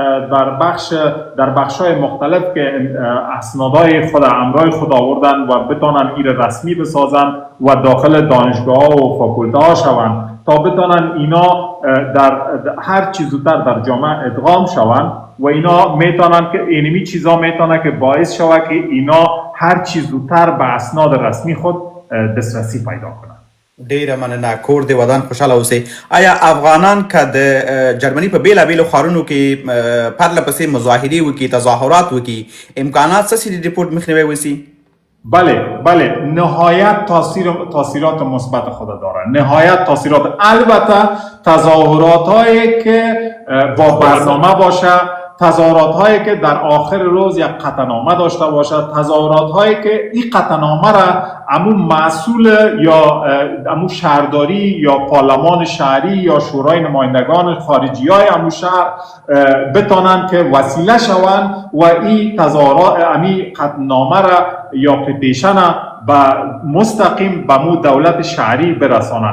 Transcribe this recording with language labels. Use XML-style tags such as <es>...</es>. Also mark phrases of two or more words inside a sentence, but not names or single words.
<fa>در بخش‌های مختلف که اسنادهای خود امرای خود آوردن و بتانن این رسمی بسازن و داخل دانشگاه و فاکولته شوند تا بتانن اینا در هر چیز زودتر در جامعه ادغام شوند و اینا میتونن که اینمی چیزا میتونه که باعث شوه که اینا هر چیز زودتر به اسناد رسمی خود دسترسی پیدا کنند.</fa> <ps>ډیره مننه. کور دی ودان خوشاله اوسئ. آیا افغانان که د جرمني په بیلابیلو ښارونو کې پرله پسې مظاهرې وکړي، تظاهرات وکړي، امکانات څه چې د ریپورت مخنیوی وشي؟</ps> <fa>بله نهایت تاثیرات مثبت خود داره، نهایت تاثیرات. البته تظاهرات هایی که با برنامه باشه، تظاهرات هایی که در آخر روز یک قطعنامه داشته باشد، تظاهرات هایی که این قطعنامه را امو مسئول یا امو شهرداری یا پارلمان شهری یا شورای نمایندگان خارجی های امو شهر بتانند که وسیله شوند و این تظاهرات امی قطعنامه را یا پتیشن با مستقیم به مو دولت شهری برسانند.</fa>